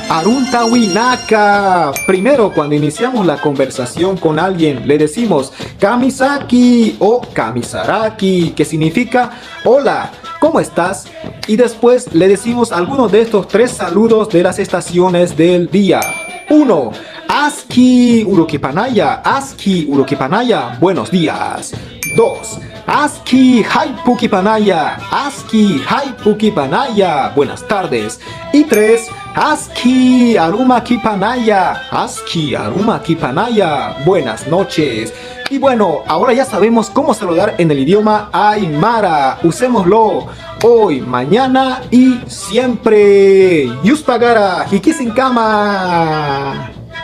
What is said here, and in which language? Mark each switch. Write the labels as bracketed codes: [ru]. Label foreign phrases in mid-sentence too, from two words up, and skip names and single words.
[ay] Aruntawinaka. [es] Primero, cuando iniciamos la conversación con alguien, le decimos Kamisaki o Kamisaraki, que significa hola, ¿cómo estás? Y después le decimos algunos de estos tres saludos de las estaciones del día. 1. [ay] Aski urokipanaya. Aski urokipanaya. [es] Buenos días. [ay] 2. Aski haipukipanaya. Aski haipukipanaya. [es] Buenas tardes. Y 3. [ay] Aski arumakipanaya. Aski arumakipanaya. [es] Buenas noches. Y bueno, ahora ya sabemos cómo saludar en el idioma Aymara. Usémoslo hoy, mañana y siempre. [ay] Yuspagara, Hikisinkama.